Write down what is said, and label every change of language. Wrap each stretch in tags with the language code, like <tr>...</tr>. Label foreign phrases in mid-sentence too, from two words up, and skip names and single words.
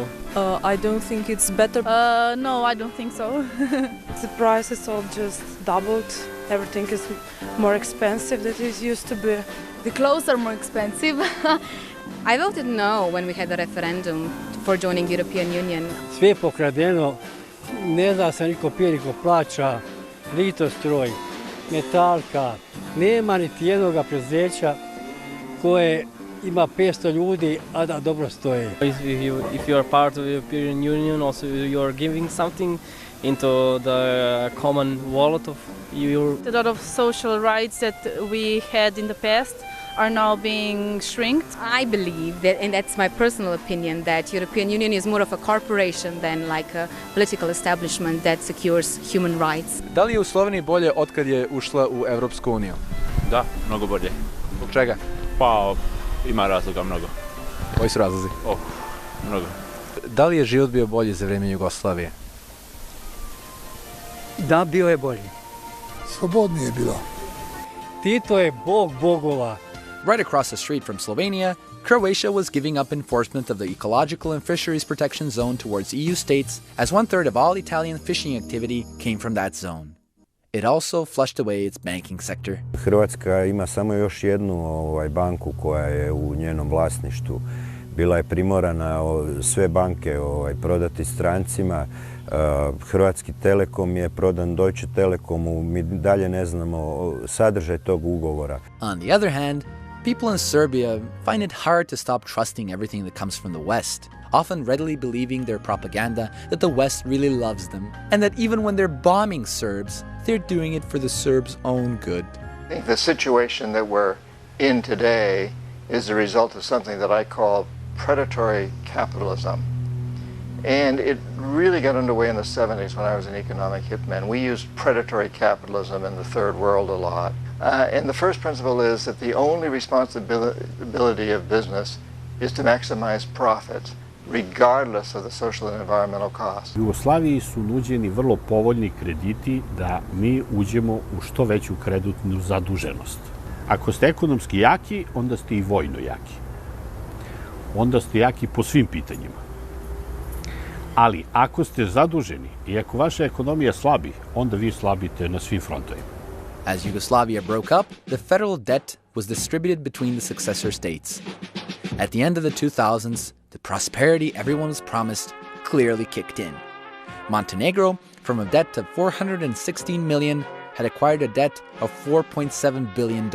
<en>I don't think it's better. No, I don't think so. The prices all just doubled everything is more expensive than it used to be. The clothes are more expensive. I voted no when we had the referendum for joining European Union.</en> <sr>Sve je pokradeno, ne zna se niko pije, niko plaća, Litostroj, Metalka, nema niti jednoga preduzeća koje ima 500 ljudi, a da dobro stoje.</sr> <en>If you are part of the European Union, also you are giving something into the common wallet of Europe. A lot of social rights that we had in the past are now being shrinked. I believe that, and that's my personal opinion, that European Union is more of a corporation than like a political establishment that secures human rights.</en> <sr>Da li je u Sloveniji bolje otkad je ušla u Evropsku uniju? Da, mnogo bolje. Zbog čega? Pa, ima razloga mnogo. Koji su razlozi? Mnogo. Da li je život bio bolji za vrijeme Jugoslavije? Da, bio je bolji. Slobodnije je bilo. Tito je bog bogova.</sr> <en>Right across the street from Slovenia, Croatia was giving up enforcement of the ecological and fisheries protection zone towards EU states, as 1/3 of all Italian fishing activity came from that zone. It also flushed away its banking sector.</en> <hr>Hrvatska ima samo još jednu banku koja je u njenom vlasništvu. Bila je primorana sve banke prodati strancima. Hrvatski Telekom je prodan Deutsche Telekomu. Mi dalje ne znamo sadržaj tog ugovora.</hr> <en>On the other hand, people in Serbia find it hard to stop trusting everything that comes from the West, often readily believing their propaganda that the West really loves them, and that even when they're bombing Serbs, they're doing it for the Serbs' own good. I think the situation that we're in today is the result of something that I call predatory capitalism. And it really got underway in the 70s when I was an economic hitman. We used predatory capitalism in the third world a lot. And the first principle is that the only responsibility of business is to maximize profits, regardless of the social and environmental costs.</en> <sr>U Jugoslaviji su nuđeni vrlo povoljni krediti da mi uđemo u što veću kreditnu zaduženost. Ako ste ekonomski jaki, onda ste i vojno jaki. Onda ste jaki po svim pitanjima. Ali ako ste zaduženi i ako vaša ekonomija slabi, onda vi slabite na svim frontovima.</sr> <en>As Yugoslavia broke up, the federal debt was distributed between the successor states. At the end of the 2000s, the prosperity everyone was promised clearly kicked in. Montenegro, from a debt of $416 million, had acquired a debt of $4.7 billion.</en>